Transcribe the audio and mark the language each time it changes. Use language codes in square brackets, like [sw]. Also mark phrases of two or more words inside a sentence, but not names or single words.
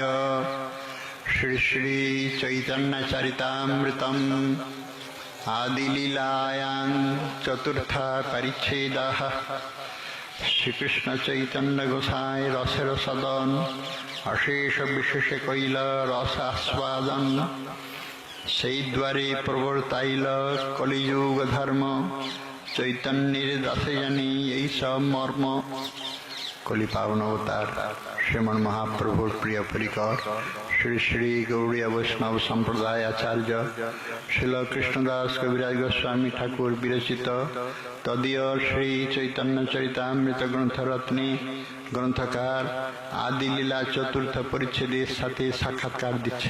[sa] श्री श्री चैतन्य चरितामृतम् आदिलीलायां चतुर्थ परिच्छेदः। [bn] শ্রীকৃষ্ণ চৈতন্য গোসাই রসের সদন অশেষ বিশেষ কৈল রস আস্বাদন। সেই দ্বারে প্রবর্তাইল কলিযুগ ধর্ম। চৈতন্যের দাসে জানি এই সব মর্ম। কলি পাবন অবতার শ্রীমন মহাপ্রভুর প্রিয় পরিকর শ্রী শ্রী গৌড়ীয় বৈষ্ণব সম্প্রদায় আচার্য শিল কৃষ্ণদাস কবিরাজ গোস্বামী ঠাকুর বিরচিত তদীয় শ্রী চৈতন্য চরিতামৃত গ্রন্থরত্নে গ্রন্থকার আদি লীলা চতুর্থ পরিচ্ছেদের সাথে সাক্ষাৎকার দিচ্ছে।